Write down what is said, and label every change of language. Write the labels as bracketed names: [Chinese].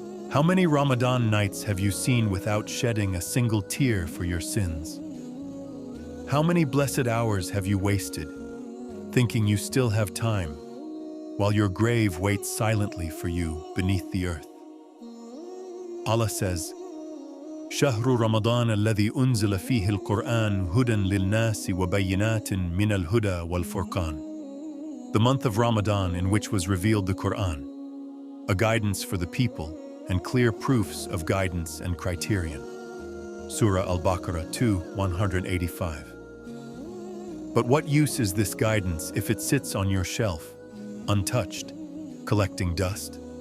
[English] How many Ramadan nights have you seen without shedding a single tear for your sins? How many blessed hours have you wasted, thinking you still have time, while your grave waits silently for you beneath the earth? Allah says, [Arabic] شهر رمضان الذي أنزل فيه القرآن هدى للناس وبينات من الهدى والفرقان. [English] The month of Ramadan in which was revealed the Quran, a guidance for the people and clear proofs of guidance and criterion. Surah Al-Baqarah 2:185. But what use is this guidance if it sits on your shelf, untouched, collecting dust?